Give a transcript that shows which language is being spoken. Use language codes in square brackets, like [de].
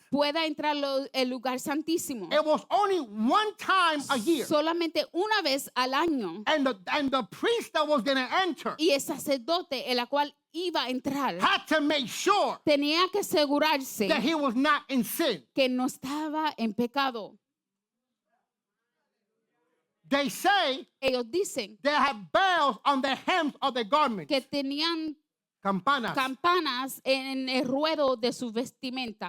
[es] pueda entrar el lugar santísimo. [en] It was only one time a year. [es] Solamente una vez al año. [en] And the priest that was going to enter [es] Y el sacerdote, el cual iba a entrar, [en] had to make sure [es] tenía que asegurarse [en] that he was not in sin. [es] que no estaba en pecado. [en] They say [es] Ellos dicen [en] they had bells on the hems of their garments. [es] que tenían Campanas. campanas en el ruedo de su vestimenta